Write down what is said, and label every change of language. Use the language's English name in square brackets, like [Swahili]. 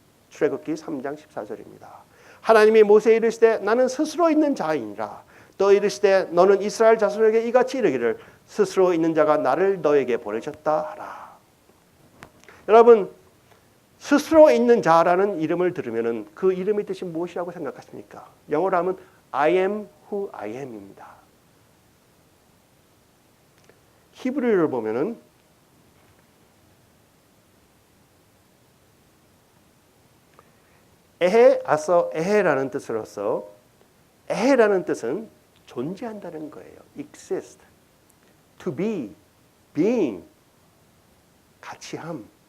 [Korean] 출애굽기 3장 14절입니다. 하나님이 모세에 이르시되 나는 스스로 있는 자이니라. 또 이르시되 너는 이스라엘 자손에게 이같이 이르기를 스스로 있는 자가 나를 너에게 보내셨다 하라. 여러분, 스스로 있는 자라는 이름을 들으면 그 이름의 뜻이 무엇이라고 생각하십니까? 영어로 하면 [English] I am who I am입니다. [Korean] 히브리어를 보면은 에헤 아서 에헤라는 뜻으로서 에헤라는 뜻은 존재한다는 거예요. [English] exist, to be, being, [Korean] 가치함.